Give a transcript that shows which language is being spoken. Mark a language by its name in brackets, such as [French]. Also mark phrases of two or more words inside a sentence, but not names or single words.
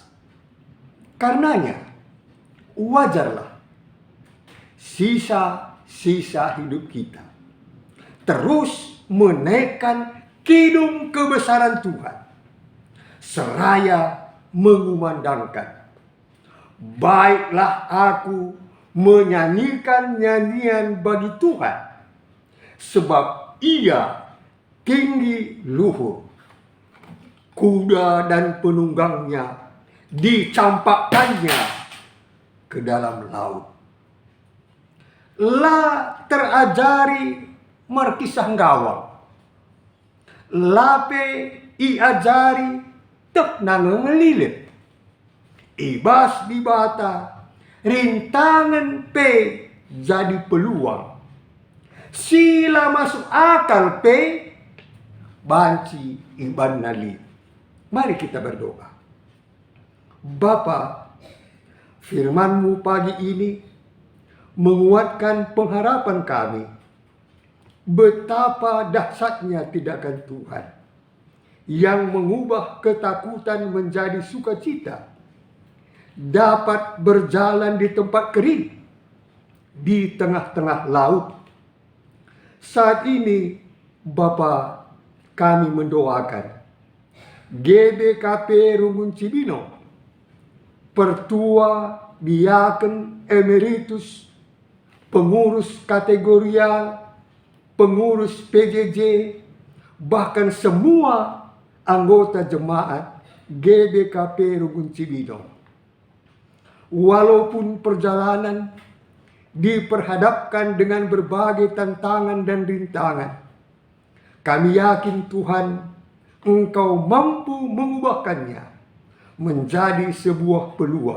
[Indonesian] Karenanya wajarlah sisa-sisa hidup kita terus menaikkan kidung kebesaran Tuhan, seraya mengumandangkan, baiklah aku menyanyikan nyanyian bagi Tuhan, sebab Ia tinggi luhur. Kuda dan penunggangnya dicampakkannya ke dalam laut. [Batak Karo] La terajari markisah gawang, lape iajari tek nangelilit, ibas di bata [Indonesian] rintangan pe jadi peluang, [Batak Karo] sila masuk akal pe banci iban nali. [Indonesian] Mari kita berdoa. Bapa, firman-Mu pagi ini menguatkan pengharapan kami. Betapa dahsyatnya tindakan Tuhan yang mengubah ketakutan menjadi sukacita, dapat berjalan di tempat kering, di tengah-tengah laut. Saat ini Bapa, kami mendoakan GBKP Rumun Cibino, Pertua, Diaken, Emeritus, pengurus kategorial, pengurus PJJ, bahkan semua anggota jemaat GBKP Rumun Cibino. Walaupun perjalanan diperhadapkan dengan berbagai tantangan dan rintangan, kami yakin Tuhan, Engkau mampu mengubahkannya menjadi sebuah peluang.